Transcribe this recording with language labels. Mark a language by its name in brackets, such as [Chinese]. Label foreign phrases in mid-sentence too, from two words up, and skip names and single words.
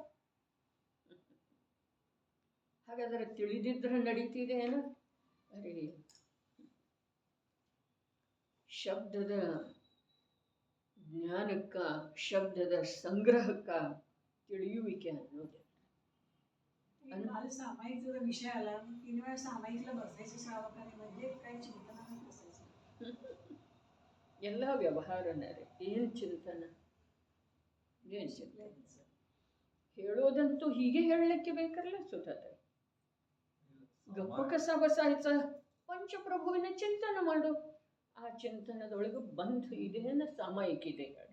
[Kannada] ಹಾಗಾದರೆ ತಿಳಿದಿದ್ರೆ ನಡೀತಿದೆ ಏನ? ಅರೆ ಶಬ್ದದ ಜ್ಞಾನಕ್ಕ, ಶಬ್ದದ ಸಂಗ್ರಹಕ್ಕ ತಿಳಿಯುವಿಕೆ ಅನ್ನೋದು [Marathi] सामायिक विषय आला 3 वेळा सामायिकला बसायचं श्रावकाने, म्हणजे काय चिंतनात बसायचं. [Kannada] ಎಲ್ಲ ವ್ಯವಹಾರನೇ ರೀ. ಏನು ಚಿಂತನ, ಏನು ಚಿಂತನೆ ಹೇಳೋದಂತೂ ಹೀಗೆ ಹೇಳಲಿಕ್ಕೆ ಬೇಕಲ್ಲ ಸುಧಾತ. ಗಪ್ಪ ಕಸ ಬಸಾಯ್ತ ಪಂಚಪ್ರಭುವಿನ ಚಿಂತನ ಮಾಡು. ಆ ಚಿಂತನದೊಳಗೆ ಬಂಧ ಇದೆ ಅನ್ನೋ ಸಾಮಾಯಿಕ ಇದೆ.